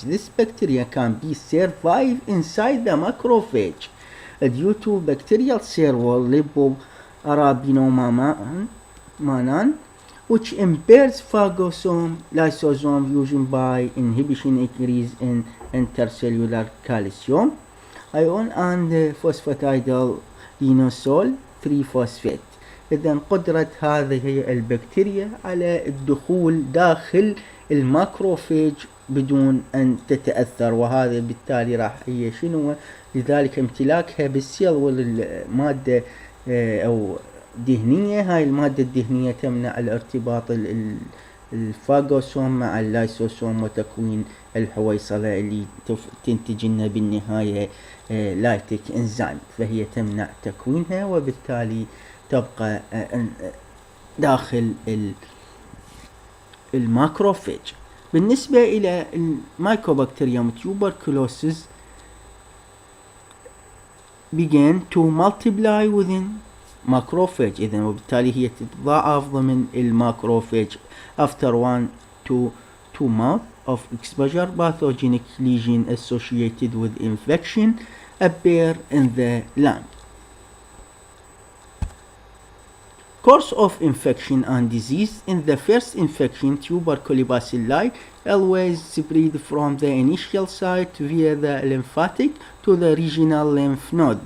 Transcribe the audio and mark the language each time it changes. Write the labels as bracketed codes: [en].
[en] This bacteria can be survive inside the macrophage due to bacterial cell wall lipoarabinomannan, which impairs phagosome lysosome fusion by inhibition increase in intercellular calcium ion and phosphatidyl linosol 3-phosphate. [ar] إذن قدرة هذه البكتيريا على الدخول داخل الماكروفيج بدون أن تتأثر، وهذا بالتالي راح هي شنو، لذلك امتلاكها بالسيل والمادة أو دهنية. هاي المادة الدهنية تمنع الارتباط الفاغوسوم مع اللايسوسوم وتكوين الحويصلة اللي تنتج لنا بالنهاية لايتيك انزيم، فهي تمنع تكوينها وبالتالي تبقى داخل الماكروفيج. بالنسبة إلى المايكوبكتيريوم [en] tuberculosis began to multiply within macrophage، [ar] إذن وبالتالي هي تتضاعف ضمن الماكروفيج. [en] After 1 to 2 months of exposure, pathogenic lesion associated with infection appear in the lung. Course of infection and disease. In the first infection, tuberculobacilli always spread from the initial site via the lymphatic to the regional lymph node.